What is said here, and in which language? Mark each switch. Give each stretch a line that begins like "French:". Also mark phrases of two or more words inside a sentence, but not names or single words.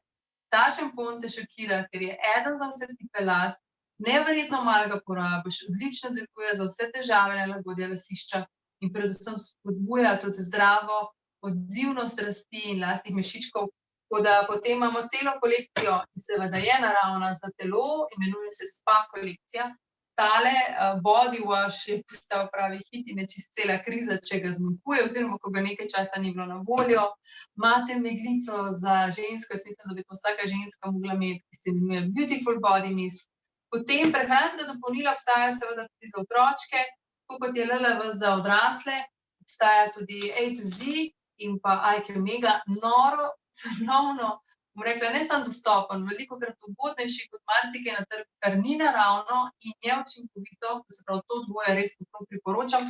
Slovenian: Ta šampon te šokira, ker je eden za vse tipe las, neverjetno malo ga porabiš, odlično deluje za vse težave, nelagodja lasišča in predvsem spodbuja tudi zdravo odzivnost rasti in lasnih mešičkov. Tako da potem imamo celo kolekcijo, ki seveda je naravna za telo, imenuje se spa kolekcija. Tale
English: body wash
Slovenian: je postal pravi hit in je čisto cela kriza, če ga zmanjkuje oziroma ko ga nekaj časa ni bilo na voljo. Imate meglico za žensko, jaz mislim, da bi to vsaka ženska mogla imeti, ki se imenuje Beautiful Body Mist. Potem prehranska dopolnila obstajajo seveda tudi za otročke, tako kot je LLV za odrasle, obstaja tudi A to Z in pa IQ Mega, noro, cenovno, bom rekla, ne samo dostopen, velikokrat ugodnejši kot marsikaj na trgu, kar ni naravno in je učinkovito, to se pravi, to dvoje res toplo priporočam.